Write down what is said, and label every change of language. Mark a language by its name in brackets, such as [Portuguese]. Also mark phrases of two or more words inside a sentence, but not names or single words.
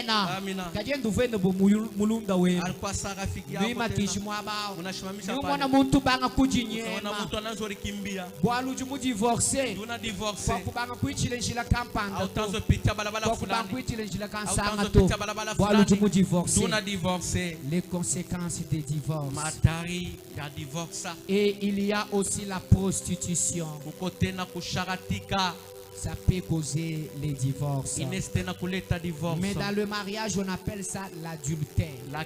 [Luba-Lulua] Kajendu vende bu mulunda wenu. Bima kishimwa bao. Ni umwana muntu banga kujinyema. Bwalu jumu divorcer. Kwa kubanga kuichile njila kampanda. Kwa kubanga kuichile njila kansanga to. Bwalu jumu divorcer. [French] Les conséquences des divorces. Et il y a aussi la prostitution. Ça peut causer les divorces. Mais dans le mariage, on appelle ça l'adultère.